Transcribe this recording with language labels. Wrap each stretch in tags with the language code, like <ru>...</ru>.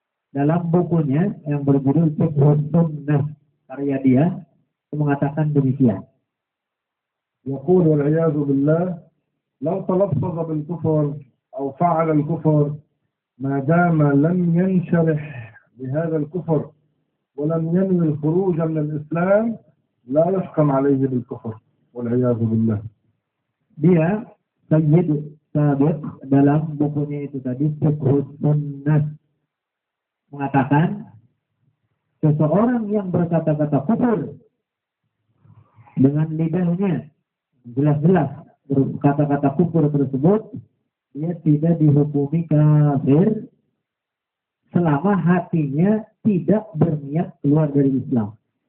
<id>Dalam bukunya yang berjudul Fiqh Sunnah, karya dia mengatakan demikian.</id> <ar>يقول والعياذ بالله لو تلفظ بالكفر أو فعل الكفر ما دام لم ينشرح بهذا الكفر ولم ينوي الخروج من الإسلام لا يحكم عليه بالكفر والعياذ بالله.</ar> <id>Dia Sayyid Sabiq dalam bukunya itu tadi Fiqh Sunnah mengatakan seseorang yang berkata-kata kufur dengan lidahnya jelas-jelas kata-kata kufur tersebut, dia tidak dihukumi kafir selama hatinya tidak berniat keluar dari Islam.</id>